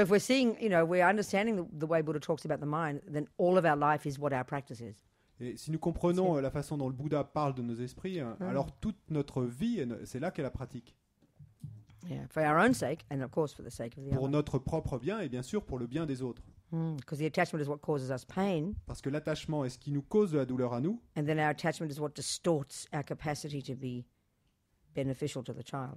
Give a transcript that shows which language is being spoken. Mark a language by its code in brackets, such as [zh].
[en] If we're seeing, we're understanding the way Buddha talks about the mind, then all of our life is what our practice is. [fr] Et si nous comprenons la façon dont le Bouddha parle de nos esprits, alors toute notre vie, c'est là qu'est la pratique. [en] Yeah, for our own sake, and of course for the sake of the [fr] Pour [en] other. [fr] notre propre bien et bien sûr pour le bien des autres. [en] Because the attachment is what causes us pain, [fr] Parce que l'attachement est ce qui nous cause de la douleur à nous, [en] and then our attachment is what distorts our capacity to be beneficial to the child.